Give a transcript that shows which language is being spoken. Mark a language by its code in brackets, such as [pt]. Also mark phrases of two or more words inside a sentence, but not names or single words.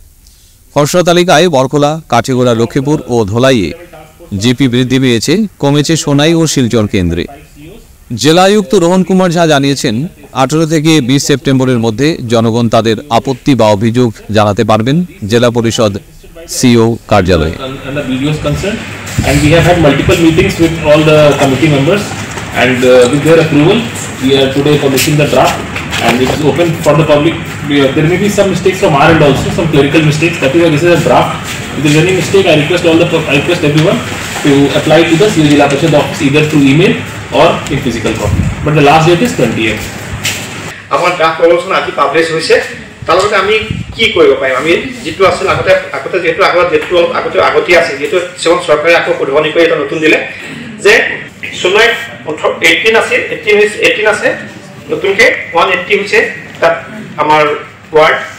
[bn] খসড়া তালিকায় বরখোলা, কাঠিগোড়া, লক্ষ্মীপুর ও ধোলাইয়ে জিপি বৃদ্ধি পেয়েছে, কমেছে সোনাই ও শিলচর কেন্দ্রে। জেলা আয়ুক্ত রোহন কুমার ঝা জানিয়েছেন, 18 থেকে 20 সেপ্টেম্বরের মধ্যে জনগণ তাদের আপত্তি বা অভিযোগ জানাতে পারবেন জেলা পরিষদ সিও কার্যালয়ে। [en] And we have had multiple meetings with all the committee members, and with their approval, we are today publishing the draft, and it is open for the public. There may be some mistakes from our end also, some clerical mistakes. That is why this is a draft. If there is any mistake, I request everyone to apply to the Jila Parishad office either through email or in physical copy. But the last date is 20th. [as] আমার [en] draft proposal [as] আজি পাবলিশ হৈছে, তাৰ লগতে আমি কি কৰিব পাৰিম? আমি যেটো আছিল আগতে যেটো আগতে আছে, যেটো কিছুমান চৰকাৰে আকৌ উদ্ভাৱনী কৰি এটা নতুন দিলে যে সোনাইত 18 আছিল, 18 আছে, নতুনকে 180 হৈছে তাত আমাৰ ৱাৰ্ড।